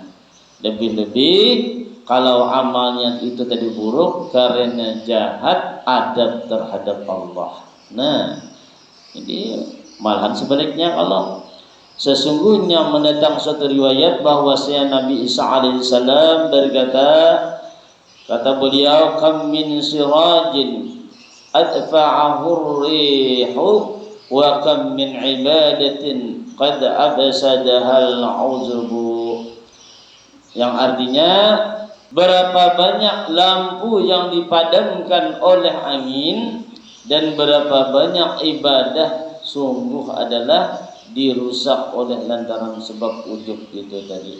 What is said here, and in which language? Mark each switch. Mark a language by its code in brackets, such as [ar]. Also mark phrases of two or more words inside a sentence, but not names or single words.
[id] Lebih-lebih kalau amalnya itu tadi buruk karena jahat adab terhadap Allah. Nah, ini malahan sebaliknya kalau sesungguhnya mendatang suatu riwayat bahwasanya Nabi Isa alaihissalam berkata, kata beliau, [ar] كم من سراج أطفأه الريح وكم من عبادة قد أفسدها العجب, [id] yang artinya berapa banyak lampu yang dipadamkan oleh angin dan berapa banyak ibadah sungguh adalah dirusak oleh lantaran sebab ujub itu tadi.